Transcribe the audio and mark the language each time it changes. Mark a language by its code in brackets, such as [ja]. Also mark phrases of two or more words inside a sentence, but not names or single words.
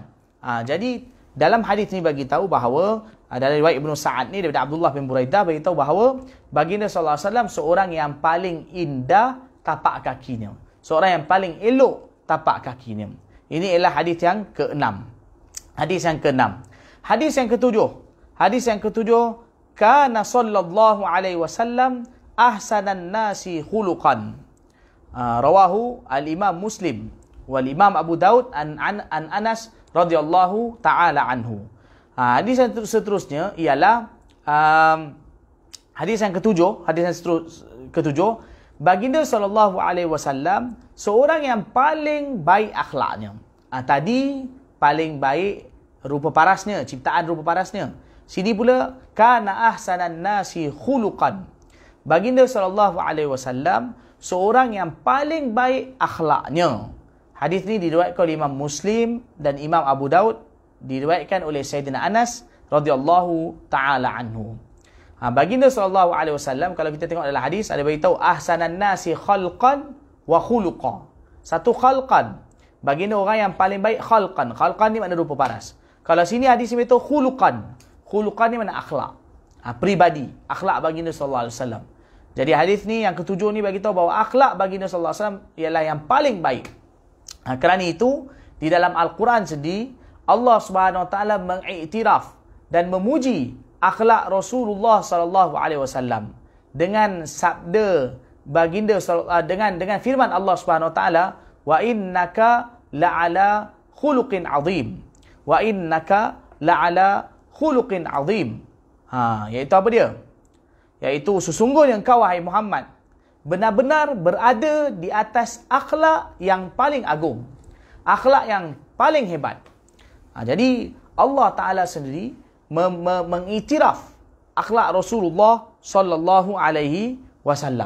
[ms] Jadi dalam hadis ni bagi tahu bahawa dalam riwayat Ibnu Sa'ad ni daripada Abdullah bin Buraidah bagi tahu bahawa baginda [ar] صلى الله عليه وسلم [ms] seorang yang paling indah tapak kakinya. Seorang yang paling elok tapak kakinya. Ini ialah hadis yang ke-6. Hadis yang ke-6. Hadis yang ke-7. Hadis yang ke-7, [ar] كان صلى الله عليه وسلم أحسن الناس خلقا. رواه الإمام مسلم والإمام أبو داود عن أنس رضي الله تعالى عنه. [ms] Hadis yang seterusnya ialah hadis yang ke-7, ke-7, baginda [ar] صلى الله عليه وسلم [ms] seorang yang paling baik akhlaknya. Tadi paling baik rupa parasnya, ciptaan rupa parasnya. Sini pula [ar] كان أحسن الناس خلقا. [ms] Baginda [ar] صلى الله عليه وسلم [ms] seorang yang paling baik akhlaknya. Hadis ni diriwayatkan oleh Imam Muslim dan Imam Abu Daud, diriwayatkan oleh Sayyidina Anas [ar] رضي الله تعالى عنه. [ms] Baginda [ar] صلى الله عليه وسلم, [ms] kalau kita tengok dalam hadis ada beritahu [ar] أحسن الناس خلقا وخلقا. [ms] Satu khalqan, baginda orang yang paling baik khalqan. Khalqan ni makna rupa paras. Kalau sini hadis ni beritahu khuluqan. Khuluqan ni makna akhlak. Pribadi, akhlak baginda [ar] صلى الله عليه وسلم. [ms] Jadi hadis ni yang ketujuh ni bagi tahu bahawa akhlak baginda [ar] صلى الله عليه وسلم [ms] ialah yang paling baik. Kerana itu di dalam Al-Quran sendiri Allah [ar] سبحانه وتعالى [ms] mengiktiraf dan memuji akhlak Rasulullah [ar] صلى الله عليه وسلم [ms] dengan sabda baginda dengan firman Allah [ar] سبحانه وتعالى, وإنك لعلى خلق عظيم. وإنك لعلى خلق عظيم. [ms] Iaitu apa dia? Iaitu sesungguhnya engkau wahai Muhammad benar-benar berada di atas akhlak yang paling agung. Akhlak yang paling hebat. Jadi Allah Ta'ala sendiri mengiktiraf akhlak Rasulullah [ar] صلى الله عليه وسلم.